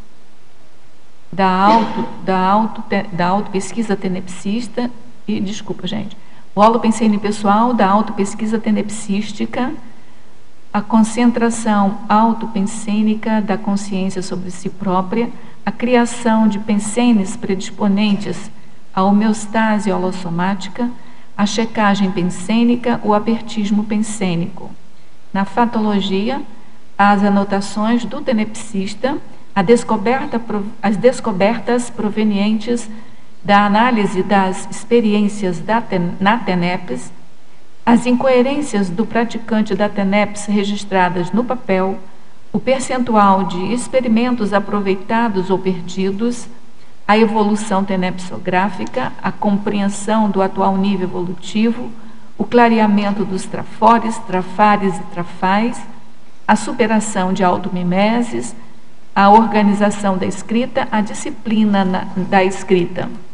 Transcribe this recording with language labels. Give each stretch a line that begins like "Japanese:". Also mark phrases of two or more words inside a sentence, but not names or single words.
Portuguese: da autopesquisa tenepsista, o holopensene pessoal da autopesquisa tenepsística, a concentração autopensênica da consciência sobre si própria, a criação de pensenes predisponentes à homeostase holossomática, a checagem pensênica, o apertismo pensênico. Na fatologia, as anotações do tenepsista, as descobertas provenientes da análise das experiências na TENEPS, as incoerências do praticante da TENEPS registradas no papel, o percentual de experimentos aproveitados ou perdidos, a evolução tenepsográfica, a compreensão do atual nível evolutivo, o clareamento dos trafores, trafares e trafais, a superação de automimeses, a organização da escrita, a disciplina da escrita,